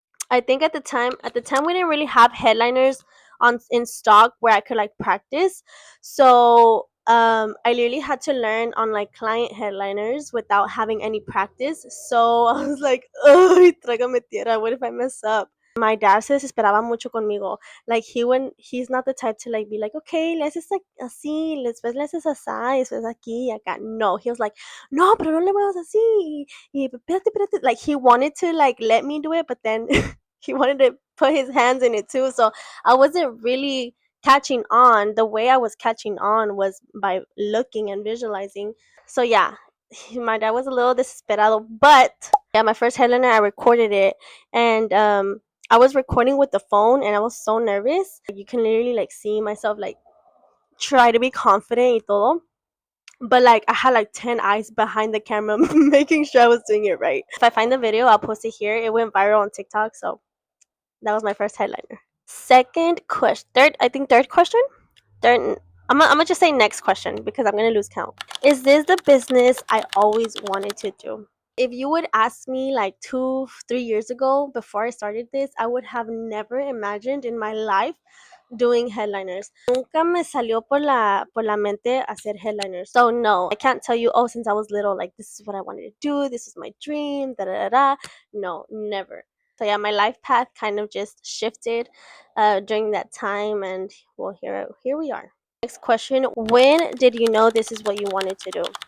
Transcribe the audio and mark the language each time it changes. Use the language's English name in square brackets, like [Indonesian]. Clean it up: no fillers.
[English] I think at the time we didn't really have headliners on in stock where I could like practice. So I literally had to learn on like client headliners without having any practice. So I was like, oh, [Spanish] trágame tierra, [English] what if I mess up? My dad [Spanish] se desesperaba mucho conmigo. [English] Like he's not the type to like be like, okay, [Spanish] le haces así, después le haces así, después aquí y acá. [English] No, he was like, no, [Spanish] pero no le muevas así. Y espérate, espérate. [English] Like he wanted to like let me do it, but then he wanted to put his hands in it too. So I wasn't really catching on. The way I was catching on was by looking and visualizing. So yeah, my dad was a little desesperado, but yeah, my first headliner, I recorded it, and I was recording with the phone, and I was so nervous. You can literally like see myself like try to be confident [Spanish] y todo. [English] But like I had like 10 eyes behind the camera making sure I was doing it right. If I find the video, I'll post it here. It went viral on TikTok, so that was my first headliner. Second question, third question. Third, I'm gonna just say next question because I'm gonna lose count. Is this the business I always wanted to do? If you would ask me like 2, 3 years ago before I started this, I would have never imagined in my life doing headliners. [Spanish] Nunca me salió por la mente hacer headliners. [English] So no, I can't tell you, oh, since I was little, like this is what I wanted to do, this is my dream, da da da da. No, never. So yeah, my life path kind of just shifted during that time, and well, here we are. Next question: when did you know this is what you wanted to do?